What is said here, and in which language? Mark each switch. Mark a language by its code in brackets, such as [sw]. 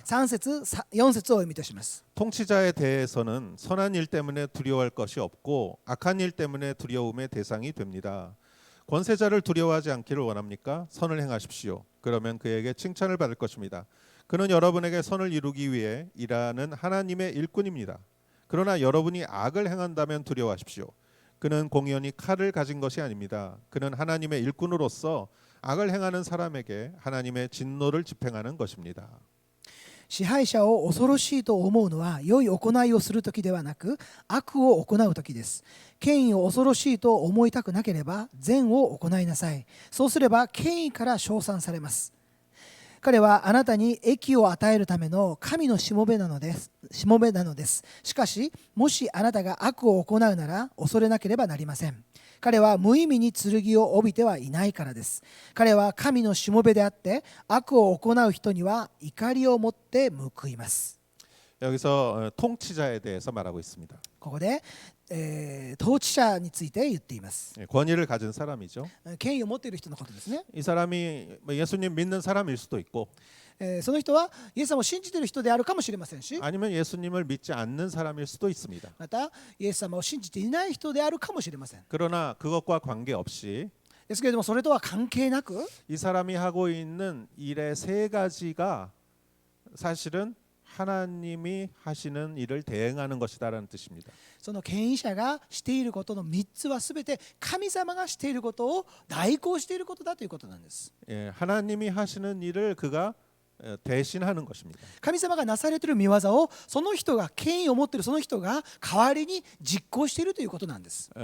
[ja] 3節4節をお読みいたします。 [ko] 통치자에 대해서는 선한 일 때문에 두려워할 것이 없고 악한 일 때문에 두려움의 대상이 됩니다. 권세자를 두려워하지 않기를 원합니까? 선을 행하십시오. 그러면 그에게 칭찬을 받을 것입니다. 그는 여러분에게 선을 이루기 위해 일하는 하나님의 일꾼입니다. 그러나 여러분이 악을 행한다면 두려워하십시오. 그는 공연히 칼을 가진 것이 아닙니다. 그는 하나님의 일꾼으로서 악을 행하는 사람에게 하나님의 진노를 집행하는 것입니다. [ja] 支配者を恐ろしいと思うのは良い行いをするときではなく悪を行うときです。権威を恐ろしいと思いたくなければ善を行いなさい。そうすれば権威から称賛されます。彼はあなたに益を与えるための神のしもべなのです。しかしもしあなたが悪を行うなら恐れなければなりません。彼は無意味に剣を帯びてはいないからです。彼は神のしもべであって悪を行う人には怒りを持って報います。 [ko] 여기서 통치자에 대해서 말하고 있습니다. [ja] ここで、統治者について言っています。 [ko] 예, 권위를 가진 사람이죠. [ja] 権威を持っている人のことですね。 [ko] 이 사람이 예수님 믿는 사람일 수도 있고 [ja] その人はイエス様を信じている人であるかもしれませんし、 [ko] 아니면 예수님을 믿지 않는 사람일 수도 있습니다. [ja] またイエス様を信じていない人であるかもしれません。 [ko] 그러나 그것과 관계없이 [ja] ですけれどもそれとは関係なく [ko] 이 사람이 하고 있는 일의 세 가지가 사실은 하나님이 하시는 일을 대행하는 것이다라는 뜻입니다. [ja] その権威者がしていることの3つはすべて神様がしていることを代行していることだということなんです。 [ko] 예, 하나님이 하시는 일을 그가 대신하는 것입니다. [ja] 神様がなされている御業をその人が権威を持っているその人が代わりに実行しているということなんです。